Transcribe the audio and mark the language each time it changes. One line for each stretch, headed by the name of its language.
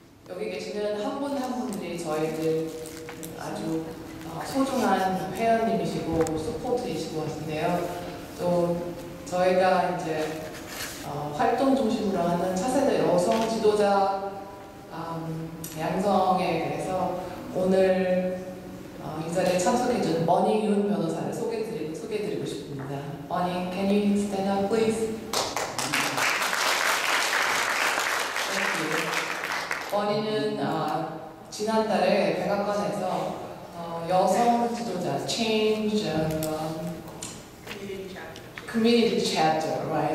Korean: 여기 계시는 한 분 한 분들이 저희들 아주 소중한 회원님이시고 서포트이시고 하신데요. 또 저희가 이제 활동 중심으로 하는 차세대 여성 지도자 양성에 대해서 오늘 이 자리에 참석해준 머니윤 변호사를 소개해드리고 싶습니다.
English: 머니, can you stand up, please?
Korean: 머니는 지난달에 백악관에서 여성 지도자
English: change community chapter, right?